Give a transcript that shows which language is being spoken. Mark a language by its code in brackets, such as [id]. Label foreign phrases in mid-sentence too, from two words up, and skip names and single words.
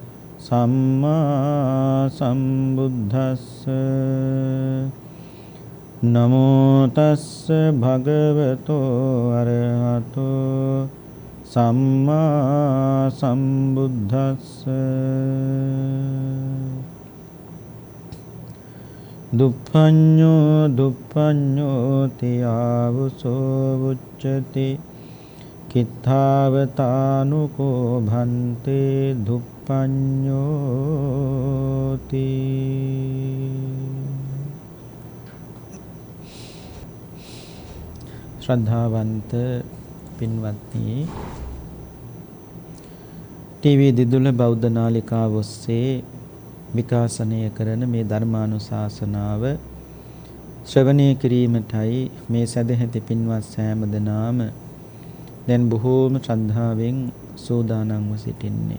[pi] සම්මා සම්බුද්දස්ස නමෝ තස්ස භගවතෝ අරහතෝ සම්මා සම්බුද්දස්ස දුප්පඤ්ඤෝ දුප්පඤ්ඤෝ තියාවසෝ උච්චති කිත්තාවතානුකෝ භන්තේ දුප්පඤ්ඤෝති. [si] ශ්‍රද්ධාවන්ත පින්වත්නි, ටීවී දිදුල බෞද්ධ නාලිකාව ඔස්සේ විකාශනය කරන මේ ධර්මානුශාසනාව ශ්‍රවණය කිරීමටයි මේ සදැහැති පින්වත් සෑම දෙනාම දැන් බොහෝම ශ්‍රද්ධාවෙන් සූදානම්ව සිටින්නේ.